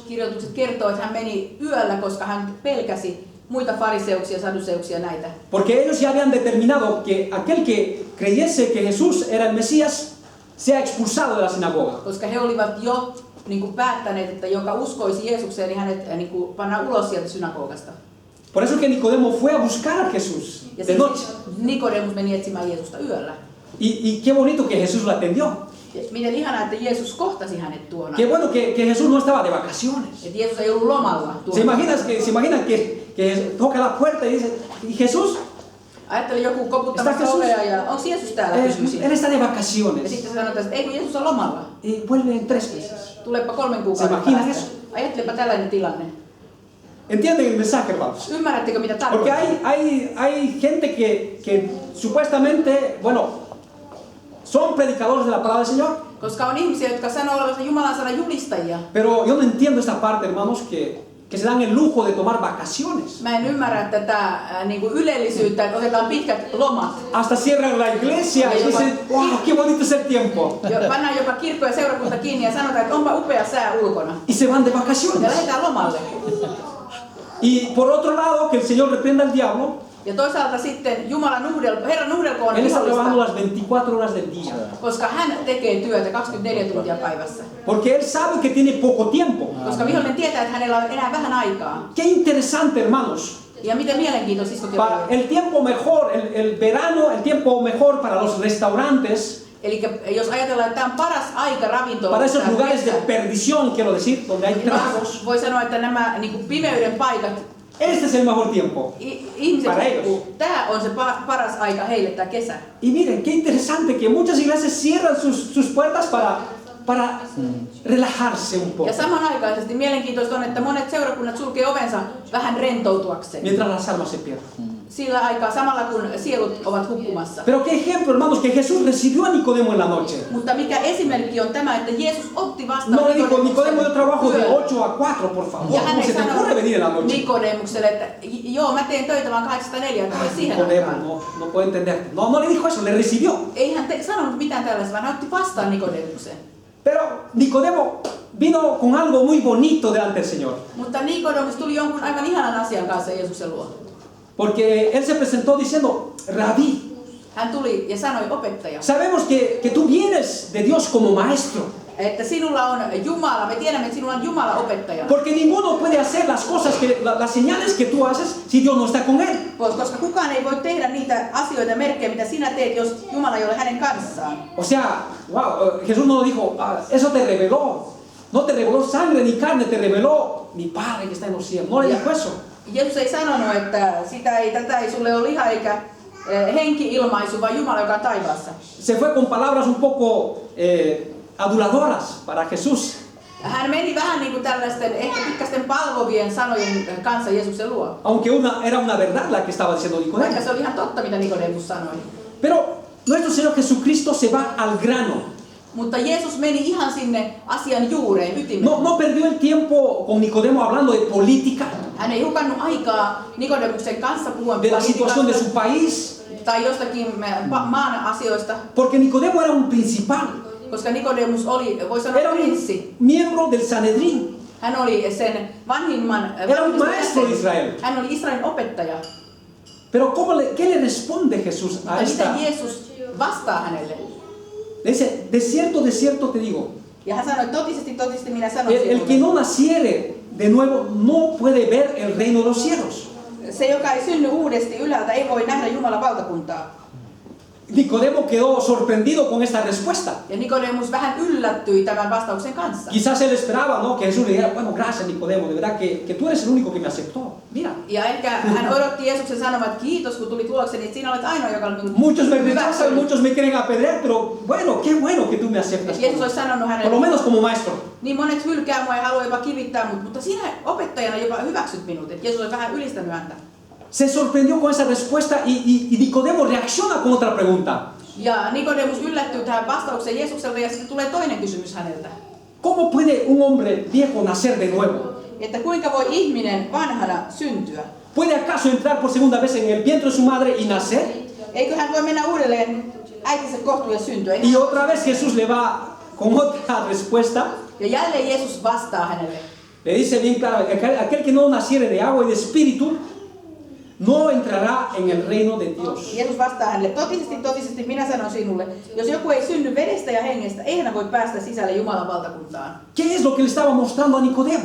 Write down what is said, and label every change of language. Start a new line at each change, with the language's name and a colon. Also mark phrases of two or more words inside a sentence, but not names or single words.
Finnish: Kirjoitukset kertoo, että hän meni yöllä, koska hän pelkäsi muita fariseuksia, saduseuksia näitä.
Spanish: Porque ellos ya habían determinado que aquel que creyese que Jesús era el Mesías sea expulsado de la sinagoga.
Finnish: Koska he olivat jo päättäneet, että joka uskoisi Jeesukseen, niin hänet pannaan ulos sieltä synagogasta.
Spanish: Por eso que Nicodemo fue a buscar a Jesús de noche.
Finnish: Nikodemus meni etsimään Jeesusta yöllä.
Spanish: Y qué bonito que Jesús lo atendió.
Finnish: Miten ihanaa, että Jeesus kohtasi hänet tuona.
Spanish: Qué bueno que Jesús no estaba de vacaciones.
Finnish: Että Jeesus ei ollut lomalla tuona.
Spanish: Se imaginan que toca la puerta y dice, ¿y Jesús?
Finnish: Ajatteli joku koputtamassa ovea ja onko Jeesus täällä kysyisin.
Spanish: Él está de
Finnish: Ja
Spanish: vacaciones.
Finnish: sitten sanotaan, että ei kun Jeesus on lomalla.
Spanish: Y vuelve en 3 meses.
Finnish: Tulepa 3 kuukauden päästä. Ajattelepa tällainen tilanne.
Spanish: ¿Entienden el mensaje, hermanos?
Finnish: Ymmärrättekö mitä
Spanish: Porque
Finnish: tarkoittaa?
Spanish: hay gente que supuestamente, bueno, son predicadores de la palabra del Señor.
Finnish: Koska on ihmisiä, jotka sanoo olevansa Jumalan sanan julistajia.
Spanish: Pero yo no entiendo esta parte, hermanos, que se dan el lujo de tomar vacaciones.
Finnish: Mä en ymmärrä tätä niin kuin ylellisyyttä, että otetaan pitkät lomat.
Spanish: Hasta cierran la iglesia y dicen, wow, qué bonito es el tiempo.
Finnish: Pannaan jopa kirkko ja seurakunta kiinni ja sanotaan, että onpa upea sää ulkona.
Spanish: Y se van de
Finnish: Ja
Spanish: vacaciones.
Finnish: lähdetään lomalle.
Spanish: Y por otro lado, que el Señor reprenda al diablo.
Finnish: Ja toisaalta sitten Herran nuhdelkoon
Spanish: Él está trabajando
Finnish: vihollista,
Spanish: las 24 horas del día.
Finnish: koska hän tekee työtä 24 tuntia päivässä.
Spanish: Porque él sabe que tiene poco tiempo.
Finnish: Koska vihollinen tietää, että hänellä on enää vähän aikaa.
Spanish: Qué interesante, hermanos.
Finnish: Ja miten mielenkiintoista siskot ja
Spanish: Para
Finnish: veljet.
Spanish: el tiempo mejor, el verano, el tiempo mejor para los restaurantes,
Finnish: Eli jos ajatellaan, että tämä on paras aika ravintola.
Spanish: para esos lugares de perdición, quiero decir, donde hay tragos.
Finnish: Voi sanoa, että nämä niin kuin pimeyden paikat,
Spanish: Este es el mejor tiempo.
Finnish: ihmiset
Spanish: Para
Finnish: hukkuu. Tämä on se paras aika heille tämä kesä.
Spanish: Y miren, qué interesante que muchas iglesias cierran sus puertas para relajarse un poco.
Finnish: Ja samanaikaisesti mielenkiintoista on, että monet seurakunnat sulkee ovensa vähän rentoutuakseen.
Spanish: Mientras las almas se pierden.
Finnish: Sillä aikaa samalla kun sielut ovat hukkumassa.
Spanish: Pero qué ejemplo, hermanos, que Jesús recibió a Nicodemo en la noche.
Finnish: Mutta mikä esimerkki on tämä, että Jeesus otti vastaan
Spanish: No le dijo, Nicodemo, yo trabajo de
Finnish: yöllä.
Spanish: 8 a 4, por favor.
Finnish: Ja
Spanish: ¿Cómo
Finnish: hän
Spanish: se
Finnish: ei
Spanish: te ocurre venir en la
Finnish: sanonut
Spanish: noche?
Finnish: Nikodemukselle, että joo, mä teen töitä vaan 8-4, tule siihen
Spanish: Nicodemo
Finnish: aikaan.
Spanish: no puede entender. No le dijo eso, le recibió.
Finnish: Ei hän sanonut mitään tällaista, vaan hän otti vastaan Nikodemuksen.
Spanish: Pero Nicodemo vino con algo muy bonito delante del Señor.
Finnish: Mutta Nikodemus tuli jonkun aivan ihanan asian kanssa Jeesuksen luo.
Spanish: Porque él se presentó diciendo, Rabí,
Finnish: Hän tuli ja sanoi, opettaja,
Spanish: sabemos que tú vienes de Dios como maestro.
Finnish: että sinulla on Jumala, me tiedämme, että sinulla on Jumala opettajana.
Spanish: Porque ninguno puede hacer las cosas, las señales que tú haces si Dios no está con él.
Finnish: Koska kukaan ei voi tehdä niitä asioita ja merkkejä, mitä sinä teet, jos Jumala ei ole hänen kanssaan.
Spanish: O sea, wow, Jesús no dijo, eso te reveló. No te reveló sangre ni carne, te reveló mi Padre que está en los cielos. No le dijo eso.
Finnish: Jeesus ei sanonut, että tätä ei sulle ole liha eikä henki-ilmaisu, vaan Jumala, joka on taivaassa.
Spanish: Se fue con palabras un poco aduladoras para Jesús.
Finnish: Hän meni vähän niin kuin tällaisten ehkä pikkasten palvovien sanojen kanssa Jeesuksen luo.
Spanish: Aunque era una verdad la que estaba diciendo Nicodemo.
Finnish: Vaikka se oli ihan totta, mitä Nikodemus sanoi.
Spanish: Pero nuestro Señor Jesucristo se va al grano.
Finnish: Mutta Jeesus meni ihan sinne asian juureen, ytimeen.
Spanish: No perdió el tiempo con Nicodemo hablando de política,
Finnish: Hän ei hukannut aikaa Nikodemuksen kanssa puhuen
Spanish: de la situación de su
Finnish: politiikasta
Spanish: país.
Finnish: tai jostakin maan asioista,
Spanish: Porque Nicodemo era un principal.
Finnish: koska Nikodemus oli, voi sanoa,
Spanish: Era un
Finnish: prinssi.
Spanish: miembro del Sanedrín.
Finnish: Hän oli sen vanhimman
Spanish: Era un maestro de Israel.
Finnish: Hän oli Israelin opettaja.
Spanish: Pero ¿qué le responde Jesús a
Finnish: Mutta
Spanish: esta?
Finnish: miten Jeesus vastaa hänelle?
Spanish: Le dice, de cierto te digo,
Finnish: Ja hän sanoi, totisesti minä sanon
Spanish: el que
Finnish: sinulle.
Spanish: no naciere de nuevo no puede ver el reino de los cielos.
Finnish: Se, joka ei synny uudesti ylhäältä, ei voi nähdä Jumalan valtakuntaa.
Spanish: Nicodemo quedó sorprendido con esta respuesta.
Finnish: Ja Nikodemus vähän yllättyi tämän vastauksen kanssa.
Spanish: Quizás él esperaba, ¿no? Que Jesús le dijera, bueno, gracias Nicodemo, de verdad que tú eres el único que me aceptó. Mira,
Finnish: Ja ehkä hän odotti Jeesuksen sanomaan, että kiitos kun tuli tulokseni, että sinä olet ainoa, joka on
Spanish: muchos me rechazan,
Finnish: hyväksynyt.
Spanish: muchos me quieren apedrear, pero bueno, qué bueno que tú me aceptas.
Finnish: Että Jeesus olisi sanonut
Spanish: Por lo
Finnish: hänelle,
Spanish: menos como maestro.
Finnish: niin monet hylkää mua ja haluaa jopa kivittää mut, mutta sinä opettajana jopa hyväksyt minut. Että Jeesus oli vähän ylistänyt häntä.
Spanish: Se sorprendió con esa respuesta y Nicodemo reacciona con otra pregunta.
Finnish: Ja Nikodemus yllättyy tähän vastaukseen Jeesukselta ja sitten tulee toinen kysymys häneltä.
Spanish: ¿Cómo puede un hombre viejo nacer de nuevo?
Finnish: Että kuinka voi ihminen vanhana syntyä?
Spanish: ¿Puede acaso entrar por segunda vez en el vientre de su madre y nacer?
Finnish: Eikö hän voi mennä uudelleen äitinsä kohtuun ja syntyä?
Spanish: Y otra vez Jesús le va con otra respuesta.
Finnish: Ja jälleen Jeesus vastaa hänelle.
Spanish: Le dice bien claro, aquel que no naciere de agua y de espíritu no entrará en el reino de Dios.
Finnish: Jeesus vastaa hänelle, totisesti minä sanon sinulle, jos joku ei synny vedestä ja hengestä, ei hän voi päästä sisälle Jumalan valtakuntaan.
Spanish: ¿Qué es lo que le estaba mostrando a Nicodemo?